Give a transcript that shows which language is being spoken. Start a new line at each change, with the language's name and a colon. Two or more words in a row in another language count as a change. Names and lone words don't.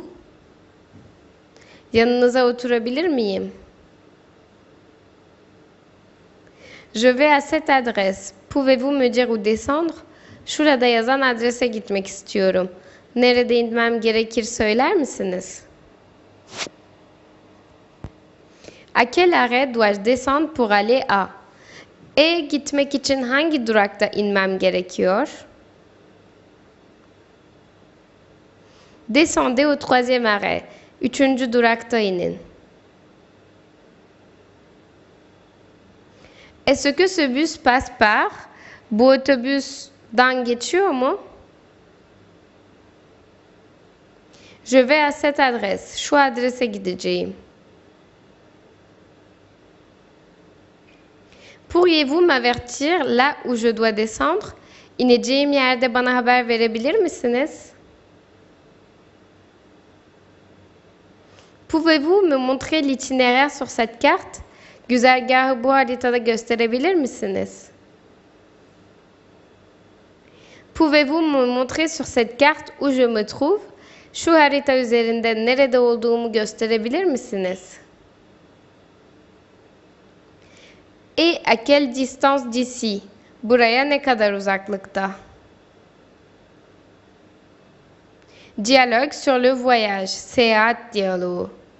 Turkish: Yanınıza oturabilir miyim?
French: Je vais à cette adresse. Pouvez-vous me dire où descendre?
Turkish: Şurada yazan adrese gitmek istiyorum. Nerede inmem gerekir söyler misiniz?
French: À quel arrêt dois-je descendre pour aller à?
Turkish: Gitmek için hangi durakta inmem gerekiyor?
French: Descendez au troisième arrêt.
Turkish: Üçüncü durakta inin.
French: Est-ce que ce bus passe par?
Turkish: Bu otobüsden geçiyor mu?
French: Je vais à cette adresse.
Turkish: Şu adrese gideceğim.
French: Pourriez-vous m'avertir là où je dois descendre?
Turkish: İneceğim yerde bana haber verebilir misiniz?
French: Pouvez-vous me montrer l'itinéraire sur cette carte?
Turkish: Güzergahı bu haritada gösterebilir misiniz?
French: Pouvez-vous me montrer sur cette carte où je me trouve?
Turkish: Şu harita üzerinde nerede olduğumu gösterebilir misiniz?
French: Et à quelle distance d'ici?
Turkish: Buraya ne kadar uzaklıkta?
French: Dialogue sur le voyage.
Turkish: Seyahat diyaloğu.